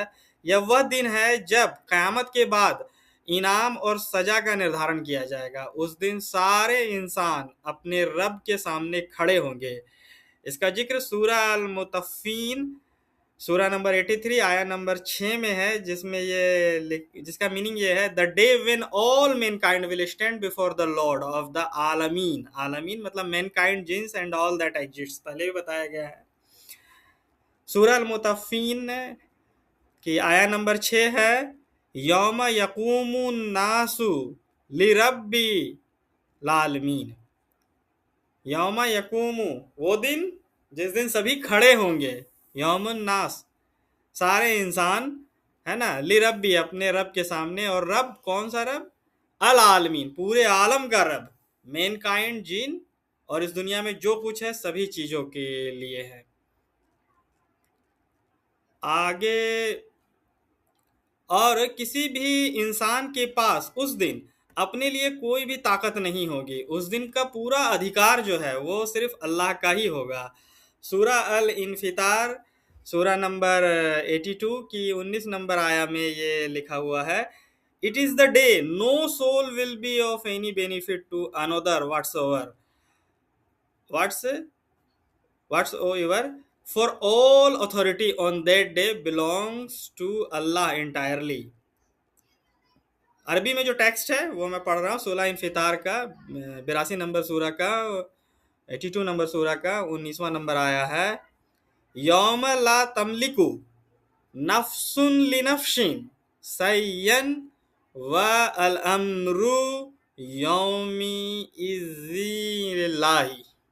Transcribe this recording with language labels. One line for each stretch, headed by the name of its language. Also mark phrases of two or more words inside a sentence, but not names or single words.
Hindi: यह वह दिन है जब क़यामत के बाद इनाम और सजा का निर्धारण किया जाएगा। उस दिन सारे इंसान अपने रब के सामने खड़े होंगे। इसका जिक्र सूरा अल मुतफ़्फ़ीन सूरा नंबर 83 आया नंबर 6 में है, जिसका मीनिंग ये है,
English: The day when all mankind will stand before the Lord of the Aalameen.
Hindi: आलमीन मतलब
English: mankind, jinns and all that exist,
Hindi: पहले भी बताया गया है। सूरा अल मुतफ़्फ़ीन की आया नंबर 6 है,
Arabic: يوم يقوم الناس لرب العالمين. يوم يقوم,
Hindi: वो दिन जिस दिन सभी खड़े होंगे,
Arabic: يوم الناس
Hindi: सारे इंसान, है ना,
Arabic: لرب
Hindi: अपने रब के सामने। और रब कौन सा रब?
Arabic: العالمين,
Hindi: पूरे आलम का रब, मैनकाइंड, जिन और इस दुनिया में जो कुछ है सभी चीजों के लिए है। आगे, और किसी भी इंसान के पास उस दिन अपने लिए कोई भी ताकत नहीं होगी। उस दिन का पूरा अधिकार जो है वो सिर्फ अल्लाह का ही होगा। सूरा अल इन्फितार सूरा नंबर 82 की 19 नंबर आया में ये लिखा हुआ है,
English: It is the day no soul will be of any benefit to another whatsoever, for all authority on that day belongs to Allah entirely।
Hindi: अरबी में जो टेक्स्ट है वो मैं पढ़ रहा हूँ, 16 इन्फितार का 82 नंबर सूरा का 82 नंबर सूरा का 19वां नंबर आया है,
Arabic: يوم لا تملك نفس لنفس شيئا والأمر يومئذ لله.